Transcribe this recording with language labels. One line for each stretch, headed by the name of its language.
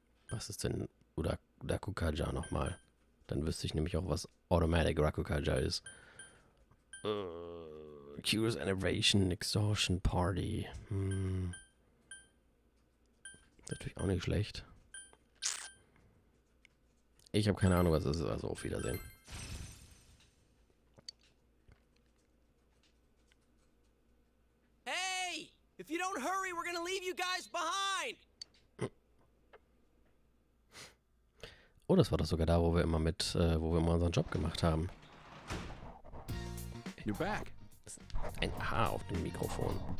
German: Was ist denn Rakukaja nochmal? Dann wüsste ich nämlich auch, was Automatic Rakukaja ist.
English: Cures Enervation, Exhaustion Party.
German: Ist natürlich auch nicht schlecht. Ich habe keine Ahnung, was das ist, also auf Wiedersehen.
English: Hey! If you don't hurry, we're gonna leave you guys behind!
German: Oh, das war doch sogar da, wo wir immer unseren Job gemacht haben.
English: You're back.
German: Ein Haar auf dem Mikrofon.